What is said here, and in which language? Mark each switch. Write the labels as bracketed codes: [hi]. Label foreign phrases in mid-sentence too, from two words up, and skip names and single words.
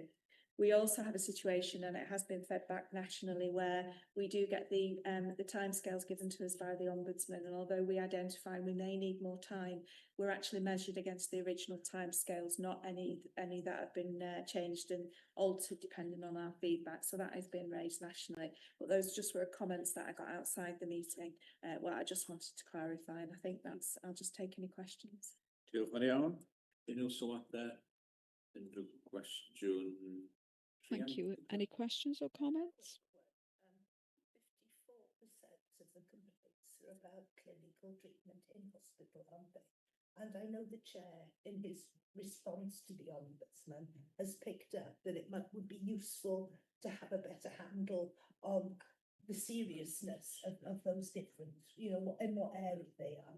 [en] We also have a situation, and it has been fed back nationally, where we do get the timescales given to us by the Ombudsman, and although we identify we may need more time, we're actually measured against the original timescales, not any that have been changed and altered depending on our feedback. So that has been raised nationally. But those just were comments that I got outside the meeting. Well, I just wanted to clarify, and I think that's. I'll just take any questions. [cy] Diolch yn iawn. Unrhyw sylwadau? Unrhyw gwestiwn? [en] Thank you. Any questions or comments? 54% of the complaints are about clinical treatment in hospital, aren't they? And I know the chair, in his response to the Ombudsman, has picked up that it would be useful to have a better handle on the seriousness of those different, in what area they are.